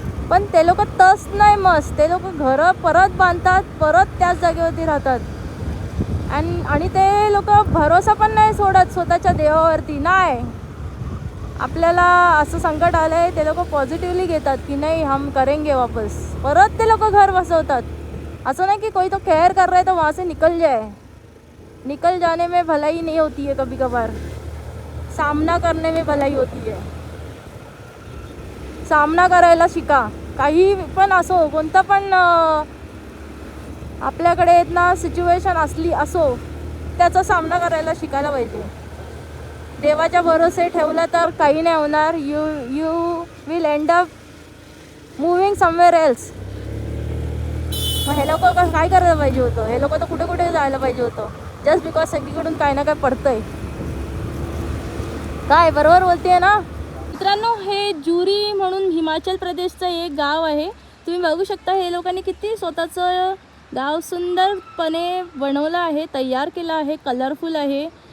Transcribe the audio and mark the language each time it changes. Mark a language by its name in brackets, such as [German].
[Marathi] पण ते लोक तस नाही, मस्त ते लोक घरं परत बांधतात, परत त्याच जागेवरती राहतात. आणि ते लोक भरोसा पण नाही सोडत स्वतःच्या देवावरती. नाही, आपल्याला असं संकट आलं आहे ते लोक पॉझिटिव्हली घेतात की नाही [Hindi] हम करेंगे वापस. [Marathi] परत ते लोक घर बसवतात. असं नाही की [Hindi] कोई तो केयर कर रहा है तो वहाँ से निकल जाए. निकल जाने में भलाई नहीं होती है, कभी कभार सामना करने में भलाई होती है. [Marathi] सामना करायला शिका. काही पण असो, कोणतं पण आपल्याकडे येत ना सिच्युएशन असली असो, त्याचा सामना करायला शिकायला पाहिजे. देवाच्या भरोसे ठेवलं तर काही नाही होणार. [English] You will end up moving somewhere else. [Marathi] मग हे लोक काय करायला पाहिजे होतं? हे लोक तर कुठे कुठे जायला पाहिजे होतं. [English] just because [Marathi] सगळीकडून काही ना काय पडतंय. काय बरोबर बोलतेय ना मित्रांनो? हे जुरी म्हणून हिमाचल प्रदेशचं एक गाव आहे. तुम्ही बघू शकता हे लोकांनी किती स्वतःचं गाव सुंदरपणे बनवलं आहे, तयार केलं आहे, कलरफुल आहे.